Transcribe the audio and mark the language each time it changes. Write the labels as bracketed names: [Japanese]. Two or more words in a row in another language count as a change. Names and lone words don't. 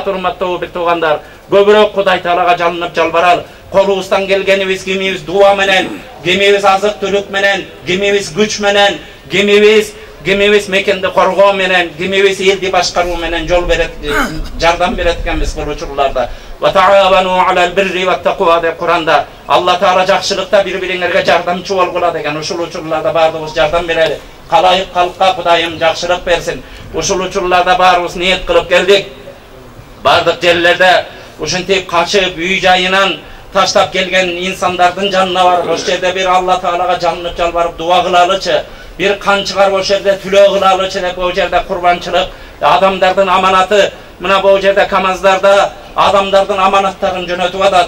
[Kyrgyz] Урматтуу бир туугандар, көбүрөөк Кудай Таалага жалынып жалбаралы. Колубуздан келгенибиз кимибиз дуа менен, кимибиз азык түлүк менен, кимибиз күч менен, кимибиз мекенди коргоо менен, кимибиз элди башкаруу менен жол берет, жардам берет экенбиз бул учурларда. [Arabic] وتعاونوا على البر والتقوى [Kyrgyz] деп Куранда Алла Таала жакшылыкта бири-бириңерге жардамчы болгула деген. Ушул учурларда баарыбыз жардам берели. Калайык калкка Кудайым жакшылык берсин. Ушул учурларда баарыбыз ниет кылып келдик. Бардык жерлерде ушинтип качып үй жайынан таштап келген инсандардын жанына барып, ошол жерде бир Алла Таалага жалынып жалбарып дуа кылалычы, бир кан чыгарып ошол жерде түлөө кылалычы деп ошол жерде курбанчылык, адамдардын аманаты, мына бул жерде камаздарда адамдардын аманаттарын жөнөтүп атат.